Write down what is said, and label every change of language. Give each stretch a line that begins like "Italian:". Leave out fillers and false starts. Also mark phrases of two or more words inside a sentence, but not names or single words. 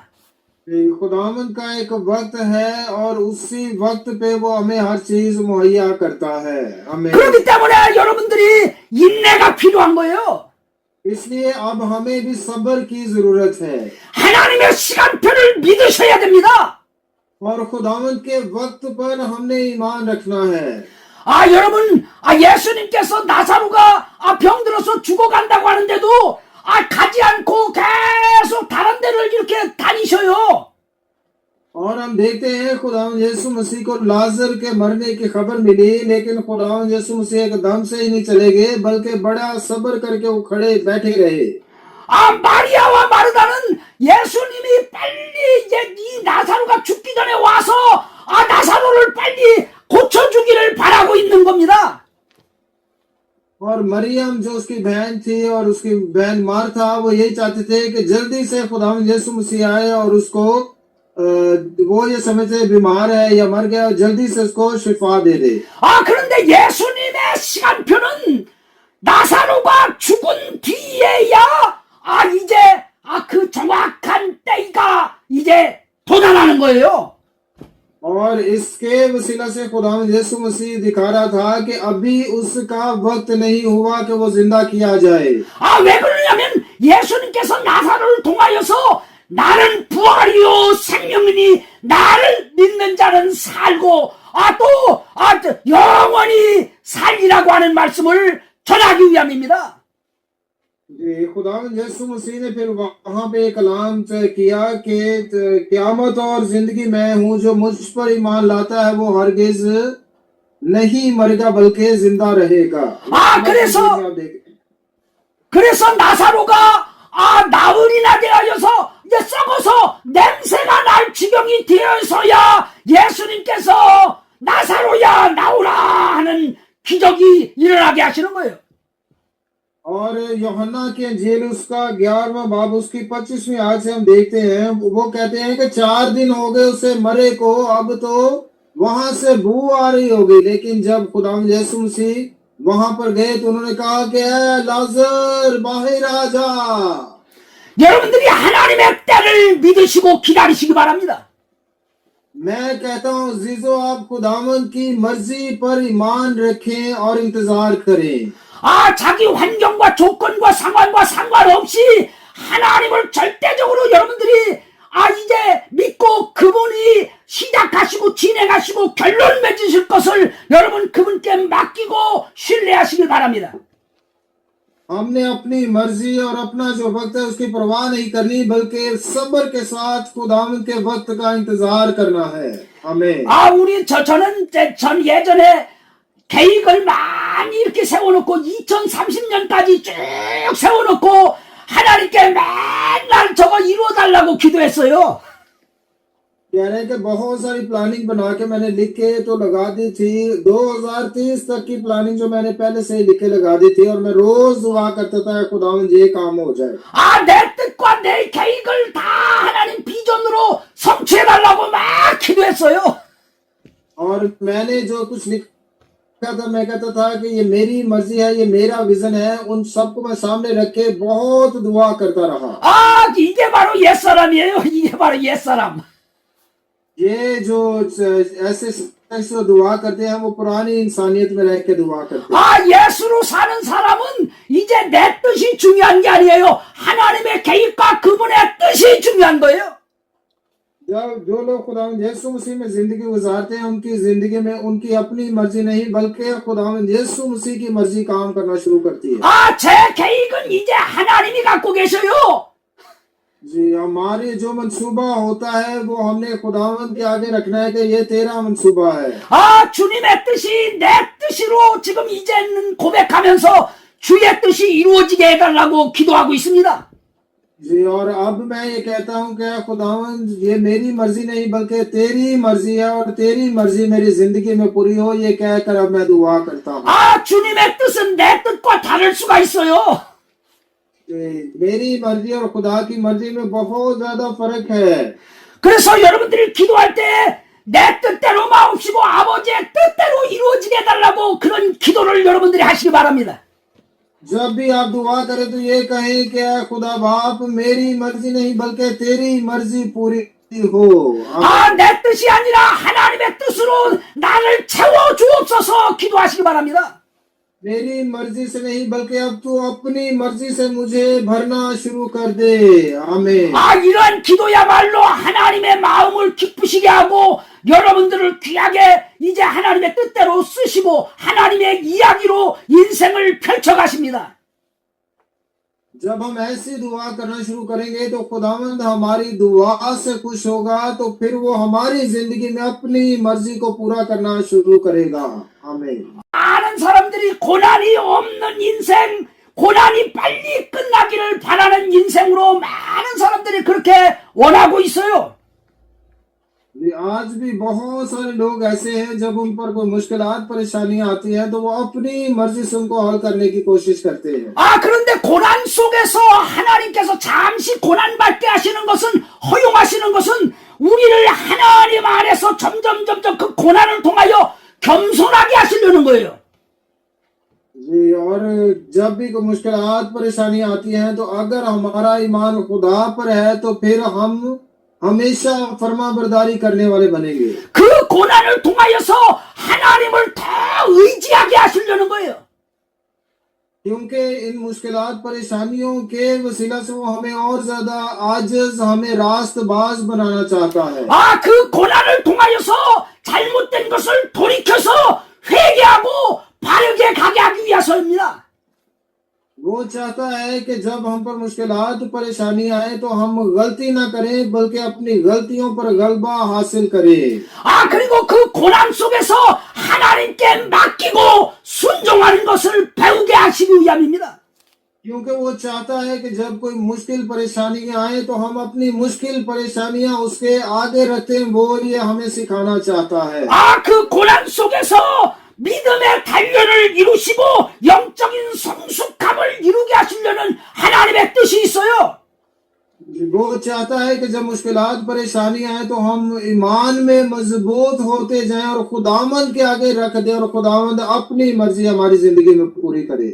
Urdu: خداوند کا ایک وقت ہے اور اسی وقت پہ وہ ہمیں ہر چیز مہیا کرتا ہے. आमीन।
Korean: 그렇기 때문에 여러분들이 인내가 필요한 거예요.
Urdu: اس لیے اب ہمیں بھی صبر کی ضرورت ہے
Korean: 하나님의 시간표를 믿으셔야 됩니다.
Urdu: اور خداوند کے وقت پر ہم نے ایمان رکھنا ہے.
Korean: 여러분, 예수님께서 나사로가 병들어서 죽어간다고 하는데도 가지 않고 계속 다른 데를 이렇게 다니셔요.
Urdu: اور ہم دیکھتے ہیں خداوند یسوع مسیح کو لعزر کے مرنے کی خبر ملی، لیکن خداوند یسوع مسیح ایک دم سے ہی نہیں چلے گئے، بلکہ بڑا صبر کر کے وہ کھڑے بیٹھے رہے.
Korean: 마리아와 마르다는 예수님이 빨리 이제 이 나사로가 죽기 전에 와서 나사로를 빨리 고쳐주기를 바라고 있는 겁니다.
Urdu: اور مریم جو اس کی بہن تھی اور اس کی بہن مارتھا، وہ یہی چاہتے تھے کہ جلدی سے خداوند یسوع مسیح آئے اور اس کو وہ یہ سمجھتے بیمار ہے یا مر گیا، جلدی سے اس کو شفا دے دے.
Korean: 그런데 예수님의 시간표는 나사로가 죽은 뒤에야 이제 그 정확한 때가 이제 도달하는 거예요.
Urdu: اور اس کے وسیلہ سے خداوند یسوع مسیح دکھا رہا تھا کہ ابھی اس کا وقت نہیں ہوا کہ وہ زندہ کیا جائے.
Korean: 왜 그러냐면 예수님께서 나사로를 통하여서 나는 부활이요 생명이니 나를 믿는 자는 살고 또 영원히 살리라고 하는 말씀을 전하기 위함입니다.
Urdu: خداوند یسوع مسیح نے پھر وہاں پہ ایک کلام کیا کہ قیامت اور زندگی میں ہوں، جو مجھ پر ایمان لاتا ہے وہ ہرگز نہیں مرے گا بلکہ زندہ رہے گا.
Korean: 그래서 나사로가 나흘이나 되어서 이제 썩어서 냄새가 날 지경이 되어서야 예수님께서 나사로야 나오라 하는 기적이 일어나게 하시는 거예요.
Urdu: اور یوحنا کی انجیل اس کا 11واں باب اس کی 25ویں آیت سے ہم دیکھتے ہیں، وہ کہتے ہیں کہ 4 دن ہو گئے اسے مرے کو، اب تو وہاں سے بو آ رہی ہوگی. لیکن جب خداوند یسوع مسیح وہاں پر گئے تو انہوں نے کہا کہ لعزر باہر آ جا.
Korean: 여러분들이 하나님의 때를 믿으시고 기다리시기 바랍니다.
Urdu: میں کہتا ہوں جیجو، آپ خداوند کی مرضی پر ایمان رکھیں اور انتظار کریں.
Korean: 자기 환경과 조건과 상황과 상관없이 하나님을 절대적으로 여러분들이 이제 믿고 그분이 시작하시고 진행하시고 결론 맺으실 것을 여러분 그분께 맡기고 신뢰하시길 바랍니다.
Urdu: ہم نے اپنی مرضی اور اپنا جو وقت ہے اس کی پرواہ نہیں کرنی، بلکہ صبر کے ساتھ خداوند کے وقت کا انتظار کرنا ہے. आमीन।
Korean: 전 예전에 계획을 많이 이렇게 세워놓고 2030년까지 쭉 세워놓고 하나님께 맨날 저거 이루어달라고 기도했어요.
Urdu: کہہ رہے ہیں کہ بہت ساری پلاننگ بنا کے میں نے لکھ کے تو لگا دی تھی. 2030 تک کی پلاننگ جو میں نے پہلے سے ہی لکھ کے لگا دی تھی، اور میں روز دعا کرتا تھا خداوند یہ کام ہو جائے.
Korean: 내 뜻과 내 계획을 다 하나님 비전으로 성취해달라고 막 기도했어요.
Urdu: اور میں نے جو کچھ لکھا تھا میں کہتا تھا کہ یہ میری مرضی ہے، یہ میرا وژن ہے، ان سب کو میں سامنے رکھ کے بہت دعا کرتا رہا.
Korean: 이게 바로 옛사람이에요. 이게 바로 옛사람.
Urdu: یہ جو ایسے دعا کرتے ہیں وہ پرانی انسانیت میں رہ کے دعا کرتے ہیں.
Korean: 예수로 사는 사람은 이제 내 뜻이 중요한 게 아니에요. 하나님의 계획과 그분의 뜻이 중요한 거예요.
Urdu: جب جو لوگ خداوند یسوع مسیح میں زندگی گزارتے ہیں، ان کی زندگی میں ان کی اپنی مرضی نہیں بلکہ خداوند یسوع مسیح کی مرضی کام کرنا شروع کرتی ہے.
Korean: 제 계획은 이제 하나님이 갖고 계셔요.
Urdu: جی، ہمارے جو منصوبہ ہوتا ہے وہ ہم نے خداوند کے آگے رکھنا ہے کہ یہ تیرا منصوبہ ہے.
Korean: 주님의 뜻이 내 뜻으로 지금 이제는 고백하면서 주의 뜻이 이루어지게 해달라고 기도하고 있습니다.
Urdu: جی، اور اب میں یہ کہتا ہوں کہ خداوند یہ میری مرضی نہیں بلکہ تیری مرضی ہے، اور تیری مرضی میری زندگی میں پوری ہو، یہ کہہ کر اب میں دعا کرتا ہوں.
Korean: 주님의 뜻은 내 뜻과 다를 수가 있어요.
Urdu: میری مرضی اور خدا کی مرضی میں بہت زیادہ فرق ہے.
Korean: 그래서 여러분들이 기도할 때 내 뜻대로 마옵시고 아버지의 뜻대로 이루어지게 해달라고 그런 기도를 여러분들이 하시기 바랍니다.
Urdu: جب بھی آپ دعا کریں تو یہ کہیں کہ خدا باپ میری مرضی نہیں بلکہ تیری مرضی پوری ہو.
Korean: 내 뜻이 아니라 하나님의 뜻으로 나를 채워 주옵소서 기도하시기 바랍니다.
Urdu: میری مرضی سے نہیں بلکہ اب تو اپنی مرضی سے مجھے بھرنا شروع کر دے. आमीन।
Korean: 이러한 기도야말로 하나님의 마음을 기쁘시게 하고 여러분들을 귀하게 이제 하나님의 뜻대로 쓰시고 하나님의 이야기로 인생을 펼쳐가십니다.
Urdu: جب ہم ایسی دعا کرنا شروع کریں گے تو خداوند ہماری دعا سے خوش ہوگا، تو پھر وہ ہماری زندگی میں اپنی مرضی کو پورا کرنا شروع کرے گا. आमीन।
Korean: 많은 사람들이 고난이 없는 인생, 고난이 빨리 끝나기를 바라는 인생으로 많은 사람들이 그렇게 원하고 있어요.
Urdu: آج بھی بہت سارے لوگ ایسے ہیں جب ان پر کوئی مشکلات پریشانیاں آتی ہیں تو وہ اپنی مرضی سے ان کو حل کرنے کی کوشش کرتے ہیں.
Korean: 그런데 고난 속에서 하나님께서 잠시 고난받게 하시는 것은, 허용하시는 것은 우리를 하나님 안에서 점점 그 고난을 통하여 겸손하게 하시려는 거예요.
Urdu: جی، اور جب بھی کوئی مشکلات پریشانیاں آتی ہیں تو اگر ہمارا ایمان خدا پر ہے تو پھر ہم ہمیشہ فرمانبرداری کرنے والے بنیں گے.
Korean: 그 고난을 통하여서 하나님을 더 의지하게 하시려는 거예요.
Urdu: کیونکہ ان مشکلات پریشانیوں کے وسیلہ سے وہ ہمیں اور زیادہ عاجز، ہمیں راستباز بنانا چاہتا ہے.
Korean: 그 고난을 통하여서 잘못된 것을 돌이켜서 회개하고 바르게 가게 하기 위해서입니다.
Urdu: وہ چاہتا ہے کہ جب ہم پر مشکلات پریشانی آئے تو ہم غلطی نہ کریں بلکہ اپنی غلطیوں پر غلبہ حاصل کریں.
Korean: 그리고 그 고난 속에서 하나님께 맡기고 순종하는 것을 배우게 하시기 위함입니다.
Urdu: کیونکہ وہ چاہتا ہے کہ جب کوئی مشکل پریشانیاں آئے تو ہم اپنی مشکل پریشانیاں اس کے آگے رکھیں، وہ یہ ہمیں سکھانا چاہتا ہے.
Korean: 그 고난 속에서 믿음의 단련을 이루시고 영적인 성숙함을 이루게 하시려는 하나님의 뜻이 있어요.
Urdu: وہ چاہتا ہے کہ جب مشکلات پریشانیاں آئے تو ہم ایمان میں مضبوط ہوتے جائیں اور خداوند کے آگے رکھ دیں اور خداوند اپنی مرضی ہماری زندگی میں پوری کرے.